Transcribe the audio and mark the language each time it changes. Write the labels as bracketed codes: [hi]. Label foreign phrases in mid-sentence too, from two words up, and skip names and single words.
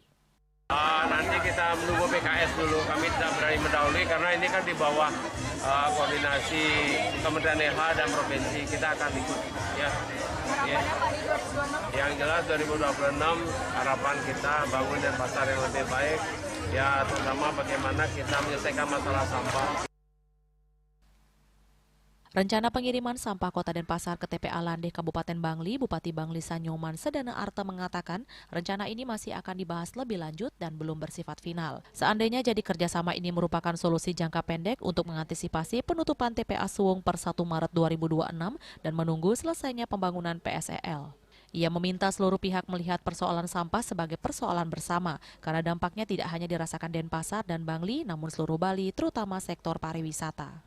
[id] Nanti kita menunggu PKS dulu, kami tidak berani mendahului karena ini kan di bawah koordinasi Kementerian LH dan Provinsi, kita akan ikut. Ya. Yang jelas 2026 harapan kita bangun Denpasar yang lebih baik, ya terutama bagaimana kita menyelesaikan masalah sampah. Rencana pengiriman sampah Kota Denpasar ke TPA Landeh Kabupaten Bangli, Bupati Bangli Sanyoman Sedana Arta mengatakan rencana ini masih akan dibahas lebih lanjut dan belum bersifat final. Seandainya jadi kerjasama ini merupakan solusi jangka pendek untuk mengantisipasi penutupan TPA Suwung per 1 Maret 2026 dan menunggu selesainya pembangunan PSEL. Ia meminta seluruh pihak melihat persoalan sampah sebagai persoalan bersama karena dampaknya tidak hanya dirasakan Denpasar dan Bangli namun seluruh Bali terutama sektor pariwisata.